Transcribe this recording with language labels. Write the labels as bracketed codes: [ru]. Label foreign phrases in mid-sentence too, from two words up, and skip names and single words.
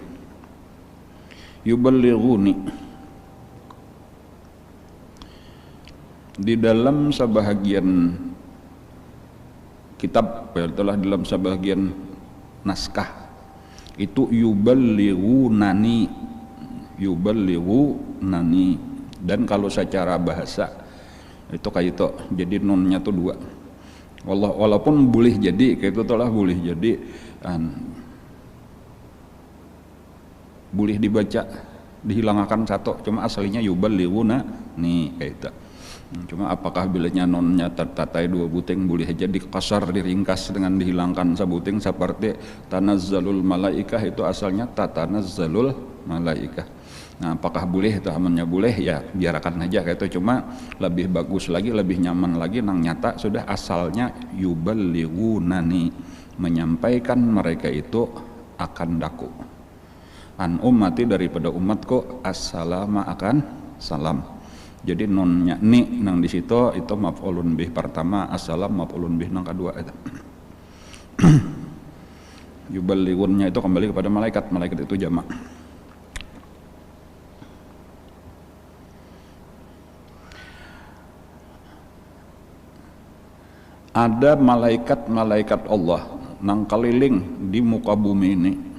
[id] Yuballighuni, di dalam sebahagian kitab, telah dalam sebahagian naskah itu yuballighunani, dan kalau secara bahasa itu kayak itu, jadi nunnya tuh dua. Walaupun boleh jadi kayak itu telah boleh jadi boleh dibaca dihilangkan satu, cuma aslinya yuballighunani kayak itu. Cuma apakah bilanya nonnya tertatai dua buting, boleh aja dikasar, diringkas dengan dihilangkan sabuting, seperti [ar] تنزل الملائكة [id] itu asalnya [ar] تتنزل الملائكة. [id] Nah, apakah boleh itu amannya boleh, ya biarkan aja kayak itu. Cuma lebih bagus lagi, lebih nyaman lagi nang nyata sudah asalnya yuballighunani, menyampaikan mereka itu akan daku [ar] عن أمتي, [id] daripada umatku, assalama, akan salam. Jadi nonnya ni nang di situ itu [ar] مفعول به [id] pertama, assalam [ar] مفعول به [id] nang kedua itu. Yuballighunnya itu kembali kepada malaikat, malaikat itu jamak. Ada malaikat-malaikat Allah nang keliling di muka bumi ini.